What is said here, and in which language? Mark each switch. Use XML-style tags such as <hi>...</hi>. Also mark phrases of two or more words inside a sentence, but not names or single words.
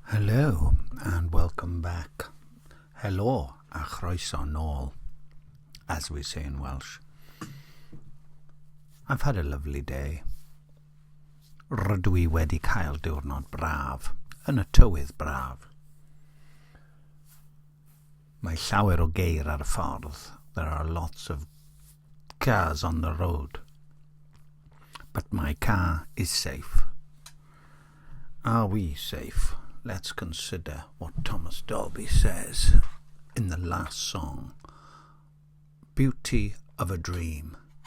<en>Hello and welcome back.</en> <cy>Helo a chroeso nôl,</cy> <en>as we say in Welsh. I've had a lovely day.</en> <cy>Rydw I wedi cael diwrnod braf, yn y tywydd braf. Mae llawer o geir ar y ffordd.</cy> <en>There are lots of cars on the road. But my car is safe. Are we safe? Let's consider what Thomas Dolby says in the last song, Beauty of a Dream.</en>